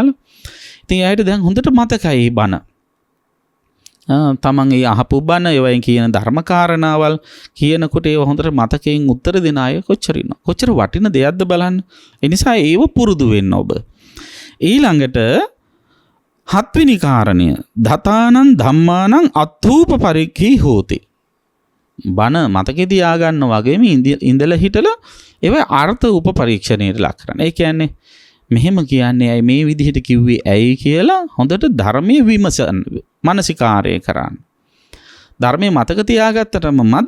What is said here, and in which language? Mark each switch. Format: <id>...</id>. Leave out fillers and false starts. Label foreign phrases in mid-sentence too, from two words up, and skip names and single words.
<si>ඉතින් එයාට දැන් හොඳට මතකයි බණ. තමන් ඒ අහපු බණ ඒවයින් කියන ධර්ම කාරණාවල් කියනකොට ඒව හොඳට මතකයෙන් උත්තර දෙන අය කොච්චර ඉන්නවා. කොච්චර වටින දෙයක්ද බලන්න. ඒ නිසා ඒව පුරුදු වෙන්න ඔබ. ඊළඟට 7 වෙනි කාරණය</si> <pi>දතානං ධම්මානං අත්ථූප පරික්ඛී හෝති.</pi> <si>බණ මතකේ තියාගන්න වගේම ඉඳලා හිටලා ඒව අර්ථ උප පරීක්ෂණයට ලක් කරන්න. ඒ කියන්නේ මෙහෙම කියන්නේ ඇයි මේ විදිහට කිව්වේ ඇයි කියලා හොඳට ධර්මයේ විමසන මානසිකාරය කරන්න. ධර්මයේ මතක තියාගත්තටම මදි.</si>